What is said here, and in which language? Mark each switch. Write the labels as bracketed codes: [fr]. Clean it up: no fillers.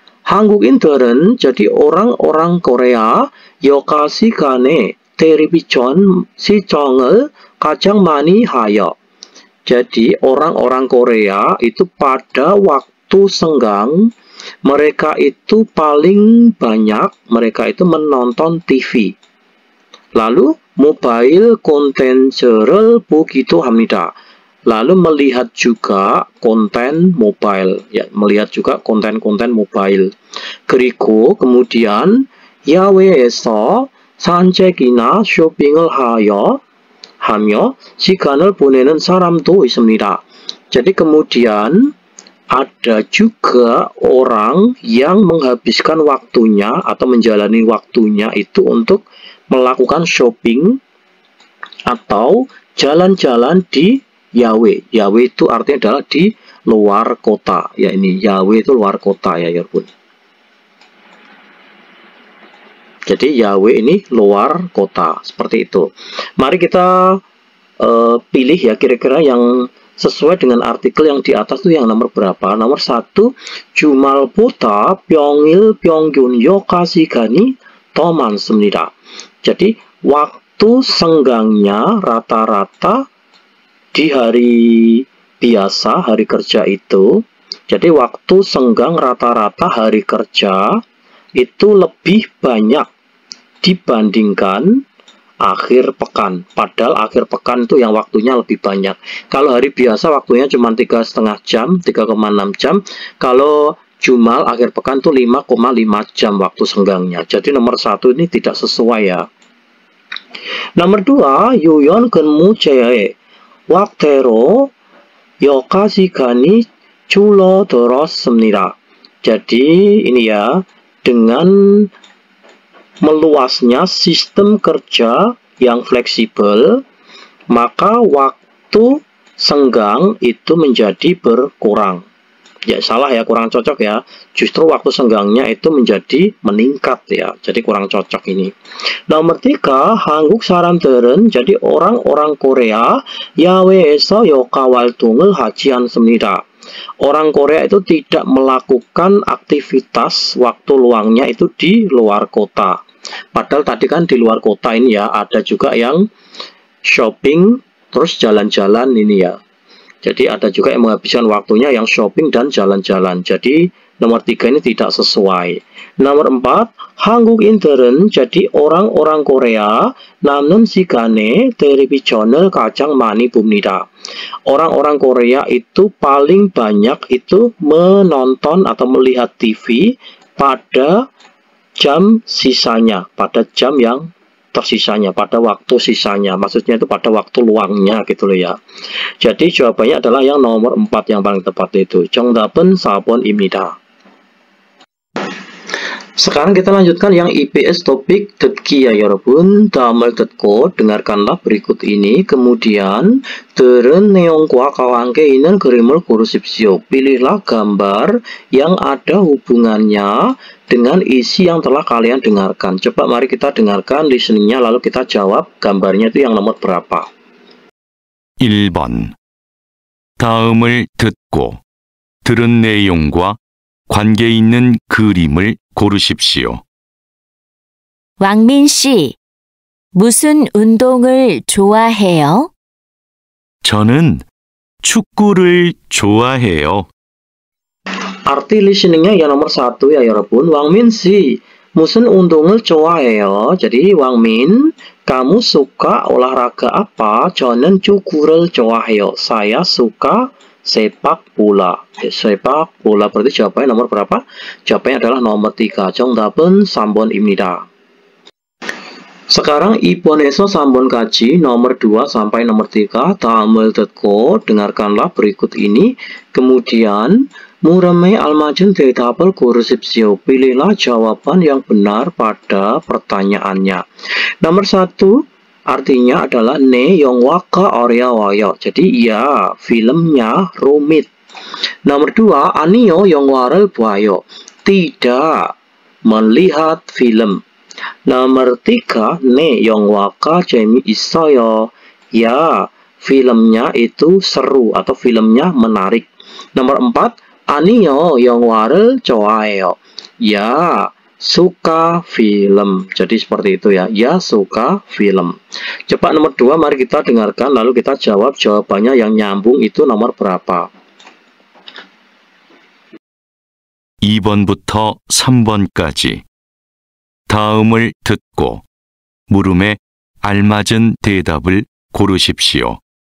[ko] 한국인들은 [id] jadi orang-orang Korea [ko] 여가시간에 텔레비전 시청을 가장 많이 하여. [id] Jadi orang-orang Korea itu pada waktu senggang mereka itu paling banyak mereka itu menonton TV. [ko] Lalu mobile 콘텐츠를 보기도 합니다. [id] Lalu melihat juga konten mobile, ya, melihat juga konten-konten mobile. [ko] 그리고 [id] kemudian [ko] 야외에서 산책이나 쇼핑을 하며 시간을 보내는 사람도 있습니다. [id] Jadi kemudian ada juga orang yang menghabiskan waktunya atau menjalani waktunya itu untuk melakukan shopping atau jalan-jalan di Yawe. Yawe itu artinya adalah di luar kota. Ya, ini Yawe itu luar kota ya, Yarbun. Jadi Yawe ini luar kota, seperti itu. Mari kita pilih ya kira-kira yang sesuai dengan artikel yang di atas itu yang nomor berapa? Nomor 1, [ko] 주말보다 평일 평균 여가 시간이 더 많습니다. [id] Jadi waktu senggangnya rata-rata di hari biasa, hari kerja itu. Jadi waktu senggang rata-rata hari kerja itu lebih banyak dibandingkan akhir pekan. Padahal akhir pekan itu yang waktunya lebih banyak. Kalau hari biasa waktunya cuma 3,5 jam, 3,6 jam. Kalau Jumal akhir pekan itu 5,5 jam waktu senggangnya. Jadi nomor 1 ini tidak sesuai ya. Nomor 2, [ko] 유연 근무 제외 wakte로 여가 시간이 줄어들었습니다. [id] Jadi ini ya, dengan meluasnya sistem kerja yang fleksibel, maka waktu senggang itu menjadi berkurang. Ya salah ya, kurang cocok ya. Justru waktu senggangnya itu menjadi meningkat ya. Jadi kurang cocok ini. Nomor 3, [ko] 한국 사람들은 [id] jadi orang-orang Korea [ko] 야외에서 여가 활동을 하지 않습니다. [id] Orang Korea itu tidak melakukan aktivitas waktu luangnya itu di luar kota. Padahal tadi kan di luar kota ini ya, ada juga yang shopping terus jalan-jalan ini ya. Jadi ada juga yang menghabiskan waktunya yang shopping dan jalan-jalan. Jadi nomor 3 ini tidak sesuai. Nomor 4, [ko] 한국인들은 [id] jadi orang-orang Korea [ko] 남는 시간에 텔레비전을 가장 많이 봅니다. [id] Orang-orang Korea itu paling banyak itu menonton atau melihat TV pada jam sisanya, pada jam yang tersisanya, pada waktu sisanya. Maksudnya itu pada waktu luangnya gitu loh ya. Jadi jawabannya adalah yang nomor 4 yang paling tepat itu. [ko] 정답은 4번입니다. [id] Sekarang kita lanjutkan yang IPS topik 듣기 ya [ko] 여러분. 다음을 듣고 [id] dengarkanlah berikut ini. Kemudian [ko] 들은 내용과 관계 있는 그림을 고르십시오. [id] Pilihlah gambar yang ada hubungannya dengan isi yang telah kalian dengarkan. Coba mari kita dengarkan listeningnya lalu kita jawab gambarnya itu yang nomor berapa. [ko] 1번. 다음을 듣고 들은 내용과 관계 있는 그림을 고르십시오. 왕민 씨, 무슨 운동을 좋아해요? 저는 축구를 좋아해요. [id] Arti listeningnya yang nomor 1 ya [ko] 여러분. 왕민 씨, 무슨 운동을 좋아해요? [id] Jadi 왕민, kamu suka olahraga apa? [ko] 저는 축구를 좋아해요. [id] Saya suka sepak bola. Sepak bola berarti jawabannya nomor berapa? Jawabannya adalah nomor 3. [ko] 정답은 3번입니다. [id] Sekarang [ko] 2번에서 3번까지 [id] nomor 2 sampai nomor 3 [ko] 다음을 듣고 [id] dengarkanlah berikut ini. Kemudian [ko] 물음에 알맞은 대답을 고르십시오. [id] Pilihlah jawaban yang benar pada pertanyaannya. Nomor 1 artinya adalah [ko] 네 영화가 어려워요. [id] Jadi ya, filmnya rumit. Nomor 2, [ko] 아니요 영화를 봐요. [id] Tidak melihat film. Nomor 3, [ko] 네 영화가 재미있어요. [id] Ya, filmnya itu seru atau filmnya menarik. Nomor 4, [ko] 아니요, 영화를 좋아해요. [id] Ya, suka film. Jadi seperti itu ya. Ya, suka film. Coba nomor 2, mari kita dengarkan lalu kita jawab jawabannya yang nyambung itu nomor berapa. [ko] 2번부터 3번까지 다음을 듣고 물음에 알맞은 대답을 고르십시오.